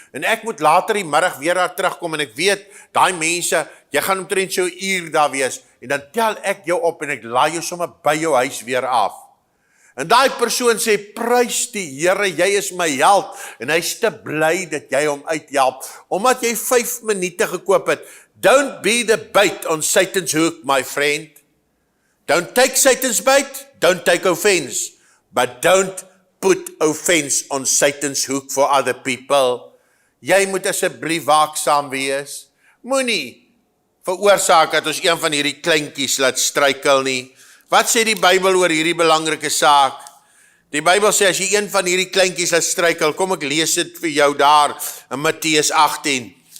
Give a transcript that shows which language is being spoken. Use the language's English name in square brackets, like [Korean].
[Afrikaans] En ek moet later die middag weer daar terugkom en ek weet, daai mense, jy gaan omtrent so 'n uur daar wees en dan tel ek jou op en ek laai jou sommer by jou huis weer af. En daai persoon sê, prys die Here, jy is my held en hy's te bly dat jy hom uithelp omdat jy 5 minute gekoop het. [English] Don't be the bait on Satan's hook, my friend. Don't take Satan's bait, don't take offense, but don't put offense on Satan's hook for other people. [Afrikaans] Jy moet asseblief waaksaam wees. Moenie veroorsaak dat ons een van hierdie kleintjies laat struikel nie. Wat sê die Bybel oor hierdie belangrike saak? Die Bybel sê as jy een van hierdie kleintjies laat struikel, kom ek lees dit vir jou daar in Matteus 18.